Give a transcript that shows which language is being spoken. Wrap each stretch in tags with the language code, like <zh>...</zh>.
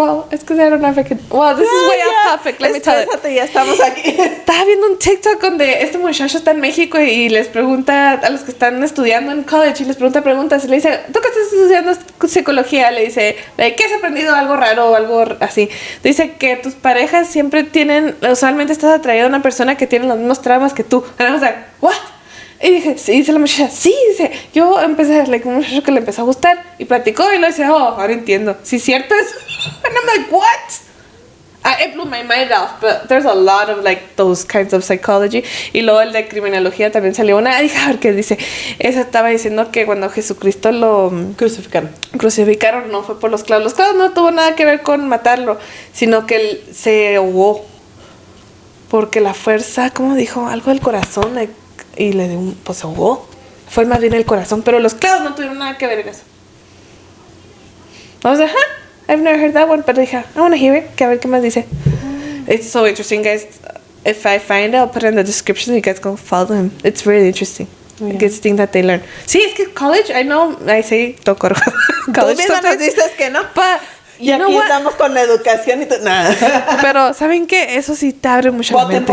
<en>It's because I don't know if I can. Well, this is way off topic. Let me tell it.</en> <es>Ya estamos aquí. Estaba viendo un TikTok donde este muchacho está en México y les pregunta a los que están estudiando en college y les pregunta preguntas y le dice, ¿tú qué estás estudiando psicología? Le dice, ¿qué has aprendido? Algo raro o algo así. Dice que tus parejas siempre tienen, usualmente estás atraído a una persona que tiene los mismos traumas que tú.</es> <en>And I was like, what?</en> <es>Y dije, sí, dice la muchacha, sí, dice, yo empecé, un muchacho que le empezó a gustar y platicó y lo dice, ahora entiendo. Sí, cierto es.</es> <en>And I'm like, what? It blew my mind off, but there's a lot of like those kinds of psychology.</en> <es>Y luego el de criminología también salió una, dije, a ver qué dice. Esa estaba diciendo que cuando Jesucristo lo crucificaron, no fue por los clavos. Los clavos no tuvo nada que ver con matarlo, sino que él se ahogó. Porque la fuerza, ¿cómo dijo? Algo del corazón, y le dio pues se ahogó. Fue más bien el corazón, pero los clavos no tuvieron nada que ver en eso.</es> <en>I was like, I've never heard that one,</en> <es>pero dije,</es> <en>I want to hear it,</en> <es>que a ver qué más dice.</es> <en>It's so interesting, guys. If I find it, I'll put it in the description. You guys go follow him. It's really interesting. Yeah. Like, it's thing that they learn.</en> <es>Sí, es que college,</es> <en>I know, I say,</en> <es>toco college. Tú misma nos dices que no.</es> <en>But,</en> <es>y aquí estamos con la educación y nada. Pero, ¿saben qué? Eso sí te abre mucho la mente.</es>